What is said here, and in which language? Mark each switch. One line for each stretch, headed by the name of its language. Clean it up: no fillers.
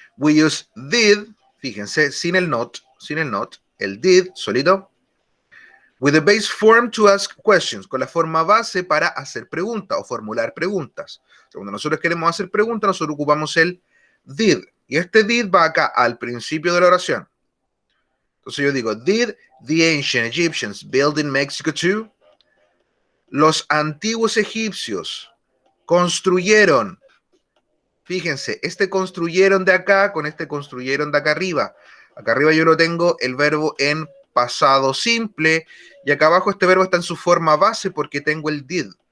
English: We use did,
Spanish: fíjense, sin el not, el did solito,
English: with the base form to ask questions,
Spanish: con la forma base para hacer preguntas o formular preguntas. O sea, cuando nosotros queremos hacer preguntas, nosotros ocupamos el did. Y este did va acá al principio de la oración. Entonces yo digo,
English: did the ancient Egyptians build in Mexico too?
Spanish: Los antiguos egipcios construyeron. Fíjense, este construyeron de acá con este construyeron de acá arriba. Acá arriba yo lo tengo el verbo en pasado simple y acá abajo este verbo está en su forma base porque tengo el did.